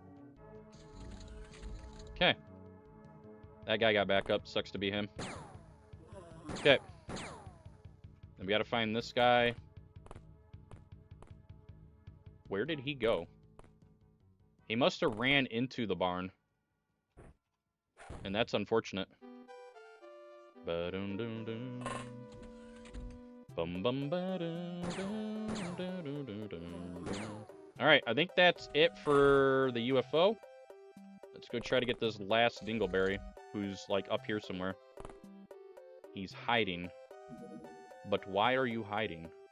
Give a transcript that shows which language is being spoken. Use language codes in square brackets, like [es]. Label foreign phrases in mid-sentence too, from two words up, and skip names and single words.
[en] Okay. That guy got back up. Sucks to be him. Okay. Then we gotta find this guy. Where did he go? He must have ran into the barn. And that's unfortunate. Ba-dum-dum-dum. Alright, I think that's it for the UFO. Let's go try to get this last dingleberry, who's like up here somewhere. He's hiding. But why are you hiding?